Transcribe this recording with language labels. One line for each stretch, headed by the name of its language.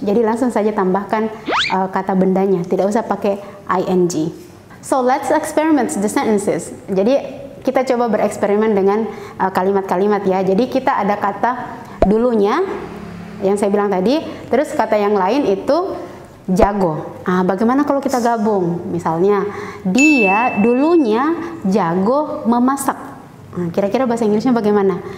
Indonesian: Jadi langsung saja tambahkan kata bendanya, tidak usah pakai ing.
English: So let's experiment the sentences.
Indonesian: Jadi kita coba bereksperimen dengan kalimat-kalimat ya. Jadi kita ada kata dulunya yang saya bilang tadi, terus kata yang lain itu jago. Bagaimana kalau kita gabung? Misalnya, dia dulunya jago memasak. Kira-kira bahasa Inggrisnya bagaimana?